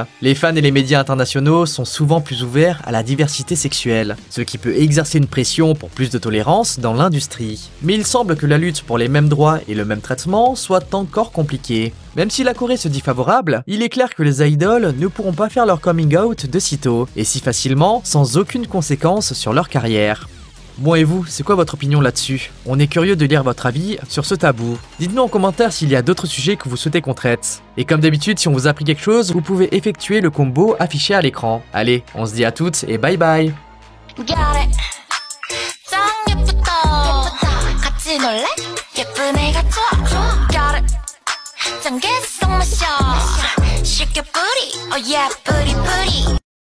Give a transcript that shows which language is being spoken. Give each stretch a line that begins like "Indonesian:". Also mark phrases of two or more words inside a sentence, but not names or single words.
French: Les fans et les médias internationaux sont souvent plus ouverts à la diversité sexuelle, ce qui peut exercer une pression pour plus de tolérance dans l'industrie. Mais il semble que la lutte pour les mêmes droits et le même traitement soit encore compliquée. Même si la Corée se dit favorable, il est clair que les idoles ne pourront pas faire leur coming out de sitôt, et si facilement, sans aucune conséquence sur leur carrière. Bon, et vous, c'est quoi votre opinion là-dessus? On est curieux de lire votre avis sur ce tabou. Dites-nous en commentaire s'il y a d'autres sujets que vous souhaitez qu'on traite. Et comme d'habitude, si on vous a appris quelque chose, vous pouvez effectuer le combo affiché à l'écran. Allez, on se dit à toutes et bye bye.
Korean: 같이 놀래? 예쁜 애가 좋아
English: Got it
Korean: 짱 개성 마셔 쉽게 뿌리
English: Oh yeah
Korean: 뿌리 뿌리